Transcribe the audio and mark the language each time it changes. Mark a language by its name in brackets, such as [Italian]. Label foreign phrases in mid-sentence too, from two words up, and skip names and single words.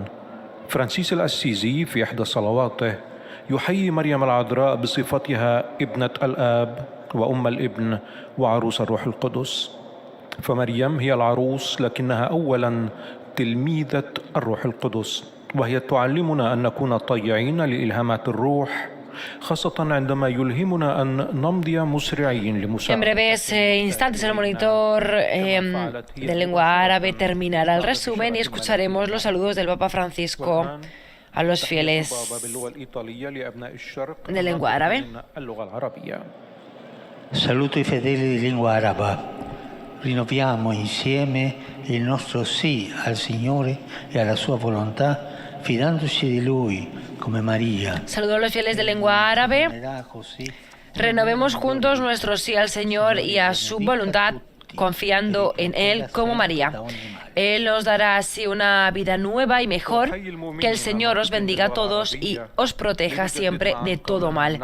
[Arabic] فرانسيس الأسيزي في إحدى صلواته يحيي مريم العذراء بصفتها ابنة الآب وأم الابن وعروس الروح القدس. فمريم هي العروس لكنها أولا تلميذة الروح القدس وهي تعلمنا أن نكون طيعين لإلهامات الروح خاصة عندما يلهمنا أن نمضي مسرعين لمساعدة. [Spanish] En breves instantes el monitor de lengua árabe terminará el resumen y escucharemos los saludos del Papa Francisco a los fieles de lengua árabe. [Italian] Saluto i fedeli di lingua araba. Rinnoviamo insieme il nostro sì al Signore e alla sua volontà, fidandoci di Lui come Maria. [Spanish] Saludo a los fieles de lengua árabe. Renovemos juntos nuestro sí al Señor y a su voluntad, confiando en Él como María. Él nos dará así una vida nueva y mejor. Que el Señor os bendiga a todos y os proteja siempre de todo mal.